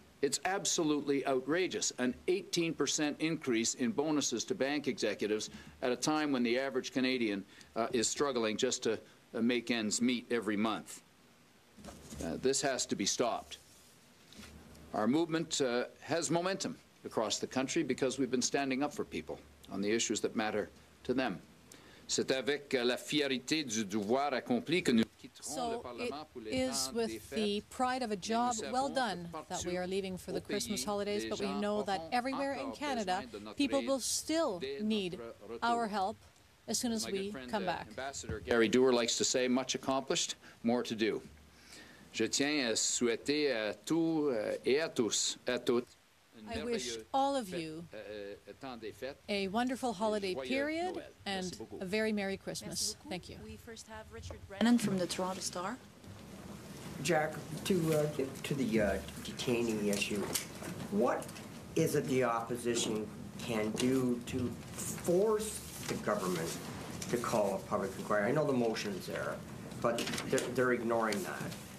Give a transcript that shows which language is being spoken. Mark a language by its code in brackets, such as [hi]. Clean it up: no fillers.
[en] It's absolutely outrageous, an 18% increase in bonuses to bank executives at a time when the average Canadian is struggling just to make ends meet every month. This has to be stopped. Our movement has momentum across the country because we've been standing up for people on the issues that matter to them. [fr] C'est avec la fierté du devoir accompli que nous quitterons le Parlement pour les temps des fêtes. [en] So it is with the pride of a job well done that we are leaving for the Christmas holidays, but we know that everywhere in Canada, people will still need our help as soon as we come back. Ambassador Gary Doer likes to say, much accomplished, more to do. [fr] Je tiens à souhaiter à tous et à toutes [en] I wish all of you a wonderful holiday period and a very Merry Christmas. Thank you. We first have Richard Brennan from the Toronto Star. Jack, to get to the detainee issue, what is it the opposition can do to force the government to call a public inquiry? I know the motion's there, but they're ignoring that.